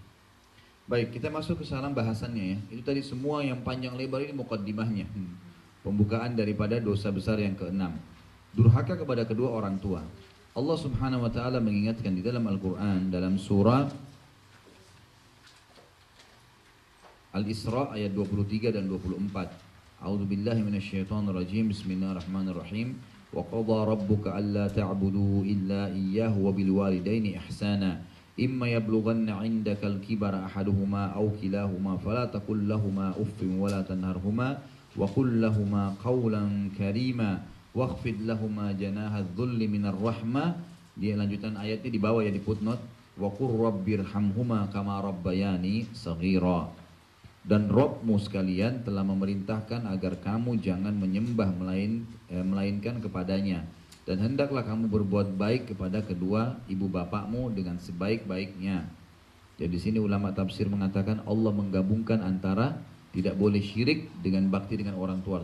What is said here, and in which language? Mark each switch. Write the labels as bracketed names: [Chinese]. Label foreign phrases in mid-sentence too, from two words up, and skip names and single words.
[Indonesian] Baik, kita masuk ke salam bahasannya ya. Itu tadi semua yang panjang lebar ini mukaddimahnya. Pembukaan daripada dosa besar yang keenam. Durhaka kepada kedua orang tua. Allah [Arabic] سبحانه وتعالى [Indonesian] mengingatkan di dalam Al-Qur'an dalam surah Al-Isra ayat 23 dan 24. [Arabic] أعوذ بالله من الشيطان الرجيم. بسم الله الرحمن الرحيم. وقضى ربك ألا تعبدوا إلا إياه وبالوالدين إحسانا. إما يبلغن عندك الكبر أحدهما أو كلاهما فلا تقل لهما أف ولا تنهرهما وقل لهما قولا كريما واخفض لهما جناح الذل من الرحمة. [Indonesian] Dia lanjutan ayatnya di bawah ya di footnote. [Arabic] وقل رب ارحمهما كما ربياني صغيرا. [Indonesian] Dan Rabbmu sekalian telah memerintahkan agar kamu jangan menyembah melainkan kepadanya. Dan hendaklah kamu berbuat baik kepada kedua ibu bapakmu dengan sebaik-baiknya. Jadi di sini ulama tafsir mengatakan Allah menggabungkan antara tidak boleh syirik dengan bakti dengan orang tua.